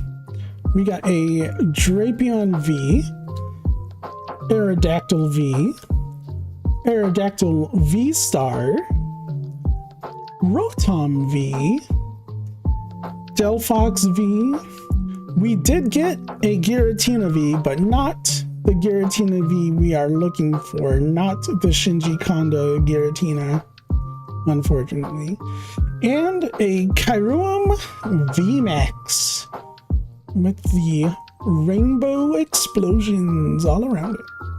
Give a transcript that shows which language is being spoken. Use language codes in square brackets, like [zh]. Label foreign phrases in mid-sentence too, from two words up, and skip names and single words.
[en] We got a Drapion V, Aerodactyl V, Aerodactyl V-Star, Rotom V, Delphox V. We did get a Giratina V, but not the Giratina V we are looking for, not the Shinji Kondo Giratina, unfortunately. And a Kyurem VMAX with the rainbow explosions all around it.